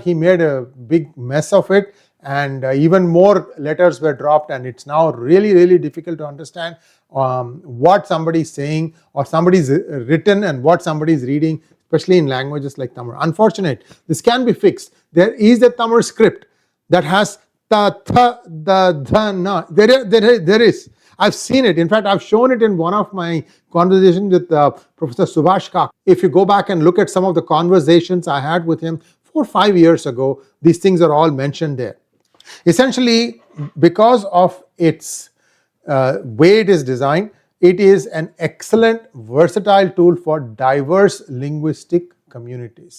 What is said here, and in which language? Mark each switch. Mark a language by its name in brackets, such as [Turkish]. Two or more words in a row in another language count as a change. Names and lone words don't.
[English] He made a big mess of it, and even more letters were dropped, and it's now really, really difficult to understand what somebody is saying or somebody is written and what somebody is reading, especially in languages like Tamil. Unfortunate. This can be fixed. There is a Tamil script that has ta, tha, da, dha, na. There is. I've seen it. In fact, I've shown it in one of my conversations with Professor Subhash Kak. If you go back and look at some of the conversations I had with him 4 or 5 years ago, these things are all mentioned there. Essentially, because of its way it is designed, it is an excellent, versatile tool for diverse linguistic communities.